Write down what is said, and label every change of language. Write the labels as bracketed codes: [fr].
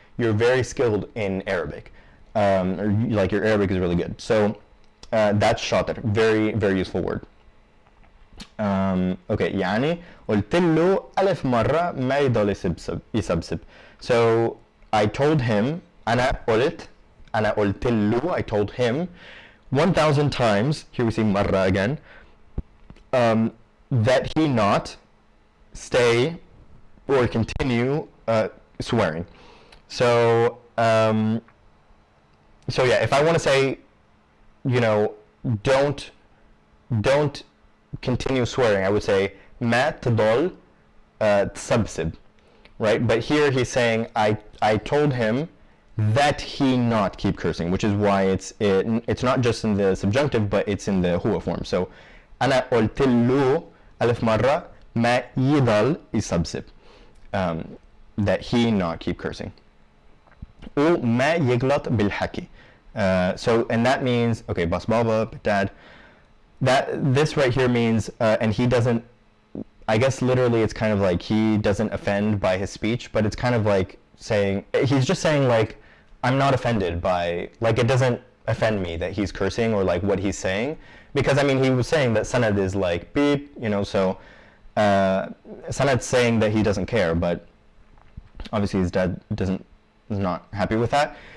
[en] You're very skilled in Arabic. Or like your Arabic is really good. So that's شاطر. Very, very useful word. [ar] Okay, يعني قلت له 1000 مرة ما يضل يسبسب. [en] So I told him, [ar] أنا قلت له, [en] I told him 1,000 times, here we see مرة again, that he not stay or continue swearing. So yeah, if I want to say, you know, don't continue swearing, I would say [ar] ما تضل تسبسب, [en] right? But here he's saying I told him that he not keep cursing, which is why it's not just in the subjunctive, but it's in the هو form. [ar] So أنا قلت له 1000 مرة ما يضل يسبسب, [en] that he not keep cursing. [ar] وما يغلط بالحكي. [en] So, and that means, okay, bas baba, dad, this right here means, and he doesn't, I guess literally it's kind of like he doesn't offend by his speech, but it's kind of like saying, he's just saying like, I'm not offended by, like it doesn't offend me that he's cursing or like what he's saying, because I mean he was saying that Sanad is like beep, you know, so Sanad's saying that he doesn't care, but obviously his dad is not happy with that.